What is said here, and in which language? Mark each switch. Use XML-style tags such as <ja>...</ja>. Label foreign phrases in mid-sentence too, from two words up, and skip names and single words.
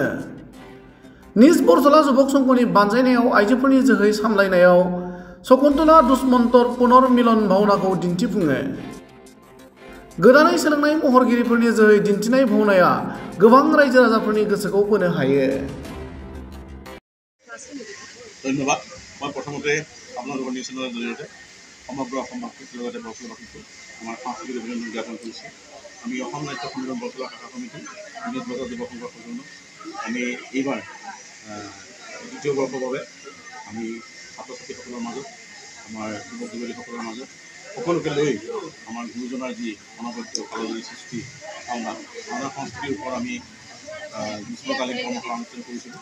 <brx>निज बरसला जुबक संघनि बानजायनायाव आइजोफोरनि जोहै सामलायनायाव शकुन्तला दुष्मन्तर पुनर्मिलन भावनाखौ दिन्थिफुङो। गोदानै सोलोंनाय महरगिरिफोरनि जोहै दिन्थिनाय भावनाया गोबां रायजो राजाफोरनि गोसोखौ बोनो हायो।</brx> <as>ধন্যবাদ। মই প্ৰথমতে আপোনালোকৰ নিউজ চেনেলৰ জৰিয়তে সমগ্ৰ অসমবাসীৰ লগতে বৰসলাবাসীক আমাৰ সাংস্কৃতিক অভিনন্দন জ্ঞাপন কৰিছোঁ। আমি অসম নাট্য সন্মিলন বৰসলা শাখা সমিতি নিজ বছৰ যুৱ সংঘ সজনো আমি এইবাৰ দ্বিতীয় বৰ্ষৰ বাবে আমি ছাত্ৰ ছাত্ৰীসকলৰ মাজত আমাৰ যুৱক যুৱতীসকলৰ মাজত সকলোকে লৈ আমাৰ গুৰুজনাৰ যি অনবদ্য কালজয়ী সৃষ্টি ভাওনা সংস্কৃতিৰ ওপৰত আমি গ্ৰীষ্মকালীন কৰ্মশালা অনুষ্ঠিত কৰিছিলোঁ।</as>